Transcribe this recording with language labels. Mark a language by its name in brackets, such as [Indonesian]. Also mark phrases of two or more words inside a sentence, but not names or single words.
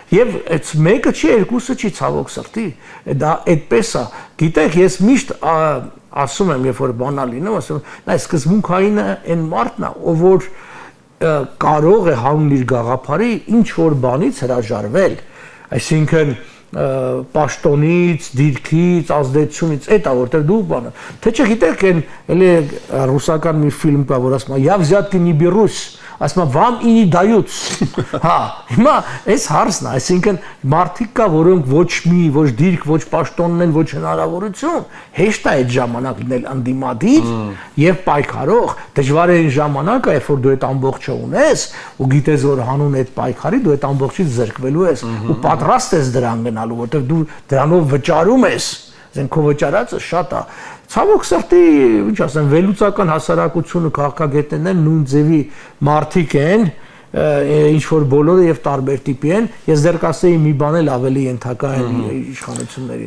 [Armenian] Եվ այդ մեկը չի երկուսը չի ցավոք սրտի դա այդպես է գիտեք ես միշտ ասում եմ երբ որ բանա լինում ասում նայ սկզբունքայինը այն մարդն է ով որ կարող է հանուն իր գաղափարի ինչ որ բանից հրաժարվել, այսինքն պաշտոնից, դիրքից, ազդեցությունից, այդ է որտեղ դու բանը։ Թե չգիտեք, էլի ռուսական մի ֆիլմ կա, որ ասում է [Russian] «Я взятки не берусь», [Armenian] ասում է [Russian] «Вам и не дают»։ Հա, [Armenian] հիմա այս հարցն է, այսինքն մարդիկ կա, որոնք ոչ դիրք, ոչ պաշտոնն են, ոչ հնարավորություն, հեշտ է այդ ժամանակ լինել անդիմադիր եւ պայքարող, դժվար է այն ժամանակը, երբ որ դու այդ ամբողջը ունես ու գիտես որ հանուն այդ պայքարի դու այդ ամբողջից զրկվելու ես ու պատրաստ ես դրան գնալու, որտեղ դու դրանով վճարում ես, ասենք քո վճարածը շատ է։ Ցավոք սրտի, ինչ ասեմ, վերլուծական հասարակությունը քաղաքագետներն նույն ձևի մարդիկ են, ինչ որ բոլորը եւ տարբեր տիպի են, ես դեռ կասեի մի բան էլ ավելի ենթակա են իշխանություններին։